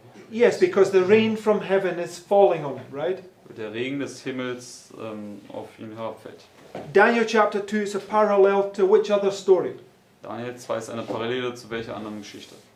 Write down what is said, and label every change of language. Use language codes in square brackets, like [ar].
[en] Yes, because the rain from heaven is falling on him, right? [de] Weil der Regen des Himmels auf ihn herabfällt. [en] Daniel chapter 2 is a parallel to which other story? [de] Daniel 2 ist eine Parallele zu welcher anderen Geschichte?